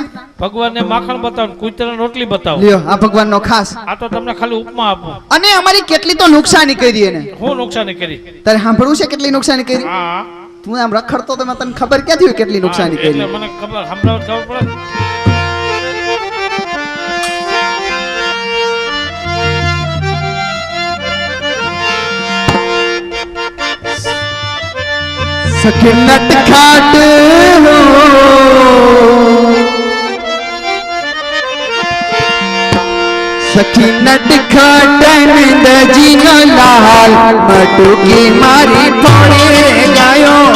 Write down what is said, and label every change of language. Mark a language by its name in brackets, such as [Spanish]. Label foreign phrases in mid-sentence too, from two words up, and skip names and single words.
[Gujarati] ભગવાનને માખણ બતાવો કુતરાને રોટલી બતાવો લ્યો આ ભગવાનનો ખાસ આ તો તમને ખાલી ઉપમા આપું અને અમારી કેટલી તો નુકસાની કરી એને હું નુકસાની કરી તારે સાંભળવું છે કેટલી નુકસાની કરી હા તું આમ રખડતો તો તને ખબર ક્યાંથી હોય કેટલી નુકસાની એટલે કરી મને ખબર સંભળાવ ખબર પડે [Hindi] सखी नट खाट हो सखी नट खाटन दजी नो लाल मटुकी मारी फोड़े गयो